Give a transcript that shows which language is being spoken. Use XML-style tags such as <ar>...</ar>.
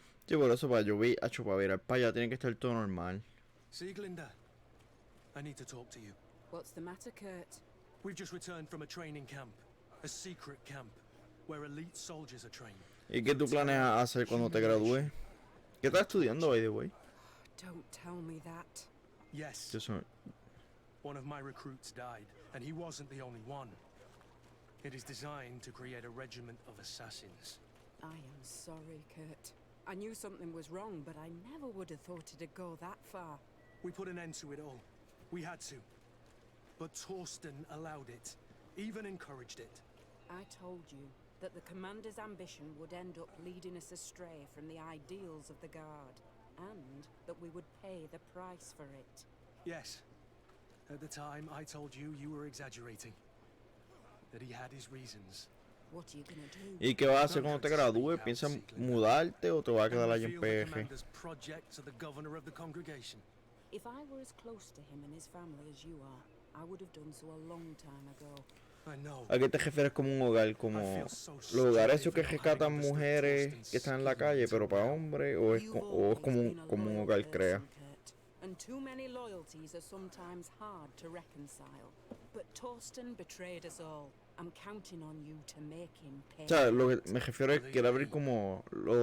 <es>Sí, por eso para yo vi, acho, para virar para allá tiene que estar todo normal.</es> <en>Sieglinde, I need to talk to you. What's the matter, Kurt? We've just returned from a training camp. A secret camp, where elite soldiers are trained.</en> <es>¿Y qué tú planeas hacer cuando te gradúes? ¿Qué estás estudiando,</es> <en>by the way? Don't tell me that. Yes,</en> <es>Eso-</es> <en>one of my recruits died, and he wasn't the only one. It is designed to create a regiment of assassins. I am sorry, Kurt. I knew something was wrong, but I never would have thought it'd go that far. We put an end to it all. We had to. But Torsten allowed it, even encouraged it. I told you that the commander's ambition would end up leading us astray from the ideals of the Guard, and that we would pay the price for it. Yes. At the time, I told you you were exaggerating. That he had his reasons. What are you gonna do?</en> <es>¿Y qué vas a hacer cuando te gradúes? ¿Piensas mudarte o te vas a quedar allá en</es> <en>Unveil the</en> <es>PG?</es> <en>commander's project to the governor of the congregation. If I were as close to him and his family as you are, I would have done so a long time ago. I know.</en> <es>¿A qué te refieres como un hogar? ¿Como los hogares esos que rescatan mujeres que están en la calle, pero para hombres? ¿O es, o es como un hogar crea?</es> <en>And too many loyalties are sometimes hard to reconcile. But Torsten betrayed us all. I'm counting on you to make him pay.</en> <es>O sea, lo que me refiero es que quiere abrir como lo</es>